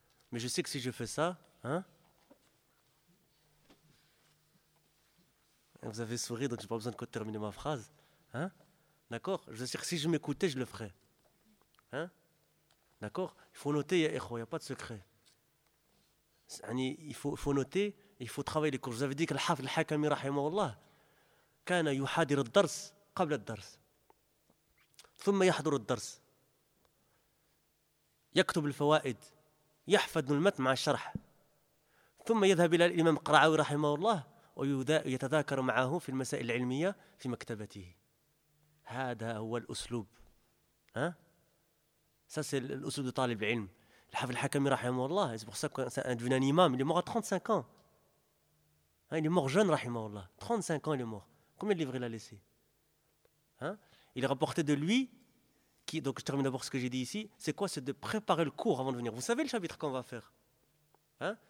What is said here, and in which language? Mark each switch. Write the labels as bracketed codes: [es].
[fr] Mais je sais que si je fais ça, hein? Vous avez souri, donc je n'ai pas besoin de terminer ma phrase. Hein? D'accord? Je veux dire, si je m'écoutais, je le ferais. Hein? D'accord? Il faut noter, il n'y a pas de secret. Il faut noter, il faut travailler les cours. Je vous avais dit que le Hafid al-Hakami, rahimahullah, [ar] كان يحاضر الدرس قبل الدرس ثم يحضر الدرس يكتب الفوائد يحفظ المتن مع الشرح ثم يذهب إلى الإمام القرعاوي رحمه الله ويتذاكر معه في المسائل العلمية في مكتبته. هذا هو الأسلوب. ها ساس الأسلوب طالب العلم. [fr] الحافظ الحكمي [ar] رحمه الله [fr] c'est pour ça qu'un devenu imam, il est mort à 35 ans, il est mort jeune رحمه الله. 35 ans il est mort. Combien de livres il a laissé, hein? Il rapportait de lui, qui, donc je termine d'abord ce que j'ai dit ici, c'est quoi? C'est de préparer le cours avant de venir. Vous savez le chapitre qu'on va faire, hein?